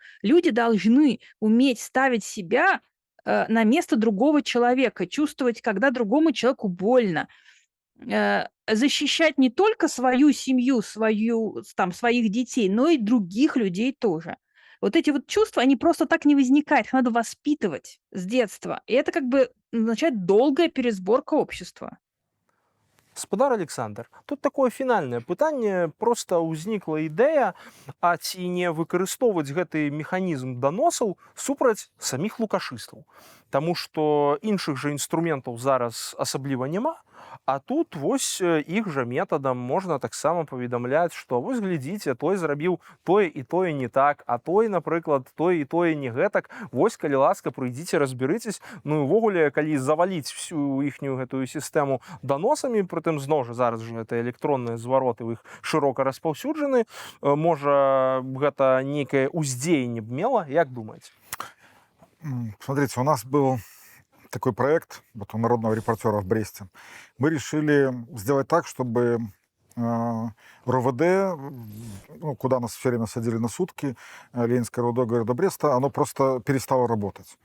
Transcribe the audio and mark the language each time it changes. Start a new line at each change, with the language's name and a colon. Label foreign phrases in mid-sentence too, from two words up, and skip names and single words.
Russian: Люди должны уметь ставить себя на место другого человека, чувствовать, когда другому человеку больно, защищать не только свою семью, своих детей, но и других людей тоже. Вот эти вот чувства, они просто так не возникают, их надо воспитывать с детства. И это как бы означает долгая пересборка общества.
Belarusian: Гаспадар Александр, тут такое фінальнае пытанне, проста ўзнікла ідэя, а ці не выкарыстоўваць гэты механізм даносаў супраць саміх лукашыстаў. Таму што іншых жа інструментаў зараз асабліва няма, а тут вось іх жа метадам можна таксама паведамляць, што вось глядзіце, той зрабіў тое і тое не так, а той, напрыклад, тое і тое не гэтак. Вось, калі ласка, прыйдзіце, разбярыцесь. Ну і ўвогуле, калі заваліць всю іхнюю гэтую сістэму даносамі, прытым зноў жа зараз жа гэта электронныя звароты ў іх шырока распаўсюджаны, можа гэта нейкае ўздзеянне б мела, як думаеце?
Russian: Смотрите, у нас был такой проект вот у народного репортера в Бресте. Мы решили сделать так, чтобы РОВД, ну, куда нас все время садили на сутки, Ленинское РОВД города Бреста, оно просто перестало работать.